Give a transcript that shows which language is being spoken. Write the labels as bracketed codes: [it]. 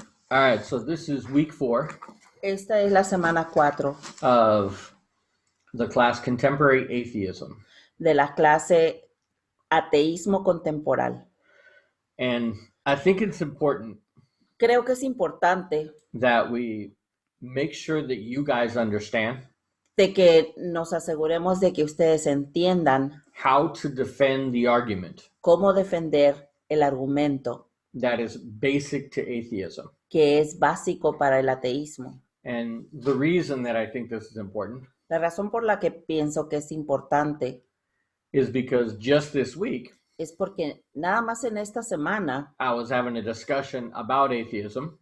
[en] All right, so this is week 4 [es] Esta es la semana 4 [en] of the class Contemporary Atheism. [es] de la clase Ateísmo Contemporáneo. [en] And I think it's important [es] Creo que es importante [en] that we make sure that you guys understand [es] de que nos aseguremos de que ustedes entiendan [en] how to defend the argument [es] cómo defender el argumento [en] that is basic to atheism. [es] que es básico para el ateísmo. [en] And the reason that I think this is important [es] La razón por la que pienso que es importante [en] is because just this week [es] es porque nada más en esta semana [en] I was having a discussion about atheism.